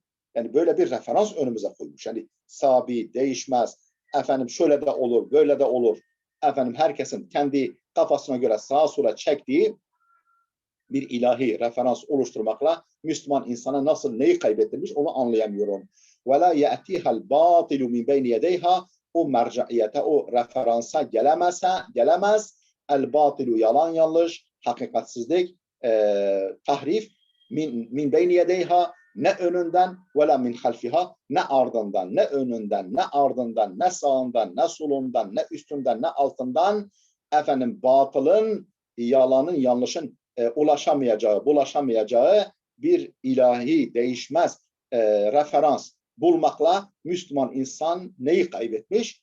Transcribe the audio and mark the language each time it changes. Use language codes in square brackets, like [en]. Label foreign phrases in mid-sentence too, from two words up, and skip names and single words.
[tr] Yani böyle bir referans önümüze koymuş. Yani sabit, değişmez, efendim şöyle de olur, böyle de olur. Efendim herkesin kendi kafasına göre sağa sola çektiği bir ilahi referans oluşturmakla Müslüman insana nasıl neyi kaybettirmiş onu anlayamıyorum. [ar] وَلَا يَأْتِيهَا الْبَاطِلُ مِنْ بَيْنِ يَدَيْهَا [tr] O mercaiyete, o referansa gelemez. El-batilu yalan yanlış, hakikatsizlik, tahrif, [ar] من بين يديها [tr] ne önünden [ar] ولا من خلفها [tr] ne ardından, ne önünden, ne ardından, ne sağından, ne solundan, ne üstünden, ne altından efendim batılın, yalanın, yanlışın bulaşamayacağı bir ilahi değişmez referans bulmakla Müslüman insan neyi kaybetmiş?